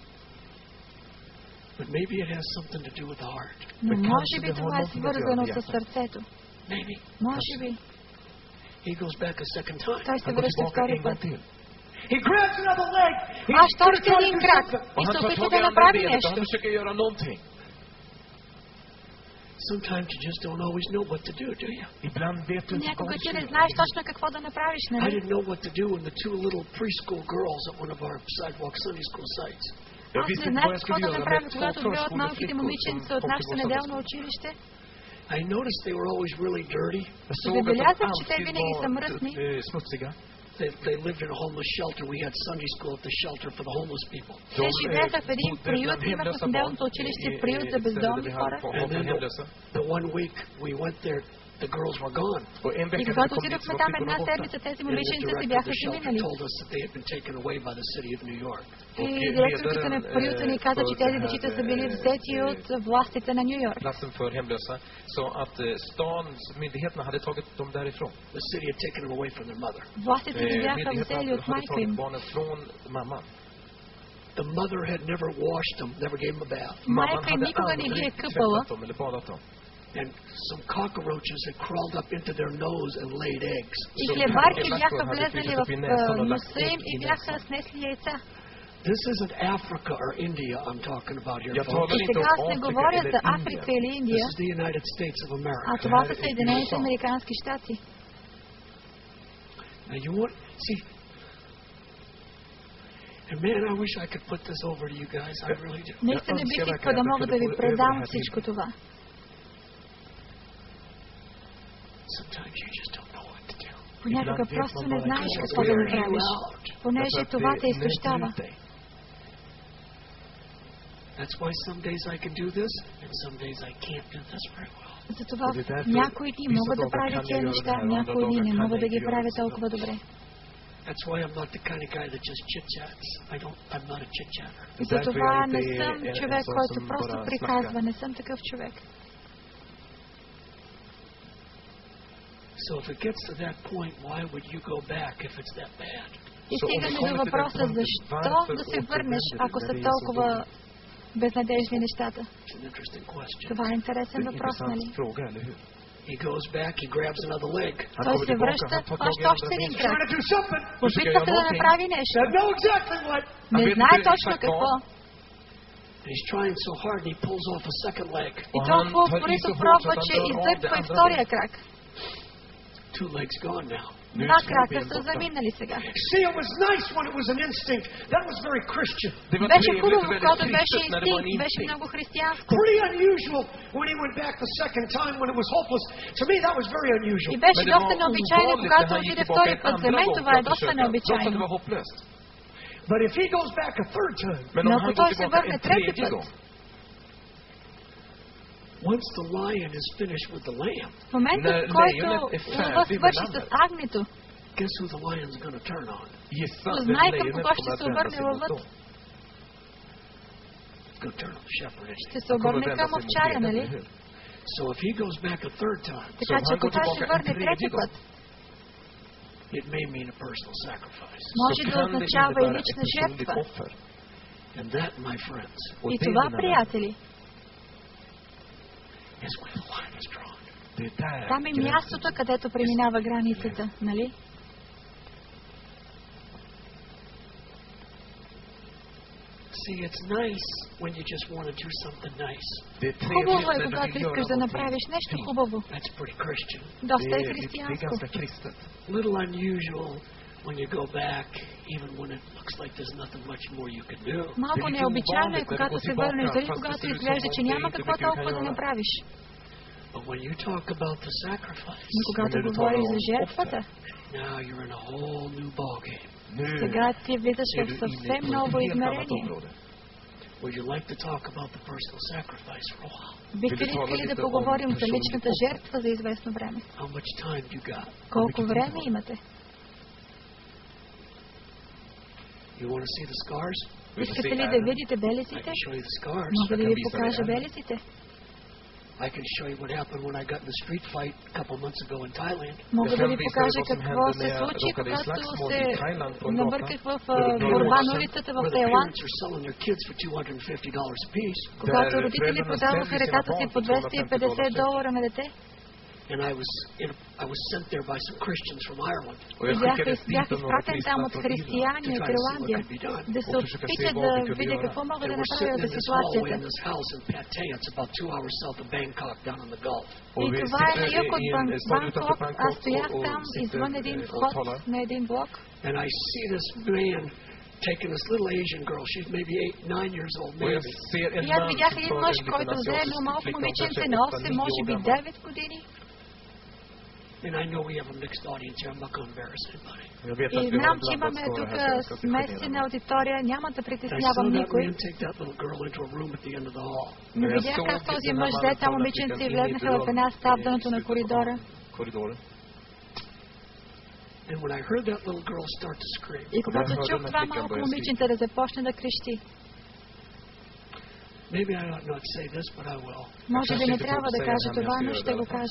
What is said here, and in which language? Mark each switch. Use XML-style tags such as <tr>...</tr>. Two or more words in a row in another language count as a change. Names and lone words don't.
<bg>Но може би това е свързано с сърцето. Може би. Той се връща втори път. Аз още един крак и се опитва да направи нещо.</bg> <en>Sometimes you just don't always know what to do you?</en> <bg>Някога ти не знаеш точно какво да направиш,</bg> <en>I</en> <bg>нали?</bg> <en>didn't know what to do when the two little preschool girls at one of our sidewalk Sunday school sites.</en> <bg>Аз не знаех какво да направя, когато две от малките момиченца от нашето неделно училище.</bg> <en>I noticed they were always really dirty.</en> <bg>Забелязах, че те винаги са мръсни.</bg> <en>They lived in a homeless shelter. We had Sunday school at the shelter for the homeless people.</en> <bg>Те живееха в един приют, имахме в неделното училище приют за бездомни хора.</bg> <en>And then the one week we went there, the girls were gone.</en> <bg>И когато отидохме там една седмица, тези момиченца си бяха си минали. И директорката на приюта ни каза, че тези дечица са били взети от властите на Ню Йорк. Властите ги бяха взели от майка им.</bg> <en>The mother had never washed them, never gave them a bath.</en> <bg>Майка им никога не ги е къпала.</bg> <en>And some cockroaches had crawled up into their nose and laid eggs.</en> <bg>И хлебарки бяха влезнали в носа им и бяха снесли яйца.</bg> <en>This isn't Africa or India I'm talking about here, folks.</en> <bg>И сега аз не говоря за Африка или Индия,</bg> <en>This is the United States of America.</en> <bg>а това са Съединените американски щати.</bg> <en>Now you want see, and man, I wish I could put this over to you guys. I really do.</en> <bg>Наистина бих искал да мога да ви предам всичко това.</bg> <en>Sometimes you just don't know what to do.</en> <bg>Понякога просто не знаеш какво да направиш, понеже това те изтощава.</bg> <en>That's why some days I can do this and some days I can't do this very well.</en> <bg>Затова някои дни мога да правя тези неща, някои дни не мога да ги правя толкова добре.</bg> <en>That's why I'm not the kind of guy that just chit-chats. I'm not a chit-chatter.</en> <bg>Затова не съм човек, който просто приказва, не съм такъв човек.</bg> <en>So if it gets to that point, why would you go back if it's that bad?</en> <bg>И стигаме до въпроса, защо да се върнеш, ако са толкова безнадежни нещата? Това е интересен въпрос, нали?</bg> <en>He goes back, he grabs another leg.</en> <bg>Той се връща, още един крак. Опитва се да направи нещо. Не знае точно какво.</bg> <en>He's trying so hard, and he pulls off a second leg.</en> <bg>И толкова упорито пробва, че издърпва и втория крак.</bg> <en>Two legs gone now.</en> <bg>Два крака са заминали сега.</bg> <en>See, it was nice when it was an instinct. That was very Christian.</en> <bg>Беше хубаво, когато беше инстинкт, беше много християнско.</bg> <en>Pretty unusual when he went back the second time when it was hopeless. To me, that was very unusual.</en> <bg>И беше доста необичайно, когато отиде втори път. За мен това е доста необичайно.</bg> <en>But if he goes back a third time,</en> <bg>но ако той се върне трети път,</bg> <en>once the lion is finished with the lamb,</en> <bg>в момента, в който лъвът свърши с агнето,</bg> <en>guess who the lion's going to turn on?</en> <bg>Познай към кого ще се обърне лъвът. Ще се обърне към овчаря, нали?</bg> <en>So if he goes back a third time,</en> <bg>така че ако той се върне трети път,</bg> <en>it may mean a personal sacrifice.</en> <bg>Може да означава и лична жертва.</bg> <en>And that, my friends,</en> <bg>и това, приятели,</bg> <en>is where the line is drawn.</en> <bg>Там е мястото, където преминава границата, нали?</bg> <en>See, it's nice when you just want to do something nice.</en> <bg>Хубаво е, когато искаш да направиш нещо хубаво.</bg> <en>That's pretty Christian.</en> <bg>Доста е християнско.</bg> <en>Little unusual when you go back, even when it looks like there's nothing much more you can do.</en> <bg>Малко необичайно е, когато се върнеш, дали когато изглежда, че няма какво толкова да направиш.</bg> <en>But when you talk about the sacrifice,</en> <bg>но когато говориш за жертвата,</bg> <en>now you're in a whole new ballgame.</en> <bg>Сега ти влизаш в съвсем ново измерение.</bg> <en>Would you like to talk about the personal sacrifice for a while?</en> <bg>Бихте ли искали да поговорим за личната жертва за известно време?</bg> <en>How much time you got?</en> <bg>Колко време имате?</bg> <en>You want to see the scars?</en> <bg>Искате ли да видите белезите? Мога да ви покажа белезите.</bg> <en>I can show you what happened when I got in the street fight a couple months ago in Thailand.</en> <bg>Мога да ви покажа какво се случи, когато се набърках в борба на улицата в Тайланд. Когато родители продаваха децата си по $250 на дете.</bg> <en>And I was sent there by some Christians from Ireland.</en> <bg>Бях изпратен там от християни от Ирландия да се опитат да видя какво могат да направят за ситуацията. И това е на юг от Бангкок. Аз стоях там извън един вход на един блок.</bg> <en>And I see this man taking this little Asian girl. She's maybe 8-9 years old.</en> <bg>И аз видях един мъж, който взе едно малко момиченце на 8, може би 9 години.</bg> <en>And I know we have a mixed audience here. I'm not going to embarrass anybody.</en> <bg>И знам, че имаме тук смесена аудитория. Няма да притеснявам никой. Но видях как този мъж взе там момиченце и влезнаха в една стая в дъното на коридора. И когато чух това малко момиченце да започне да крещи, може би не трябва да кажа това, но ще го кажа.</bg>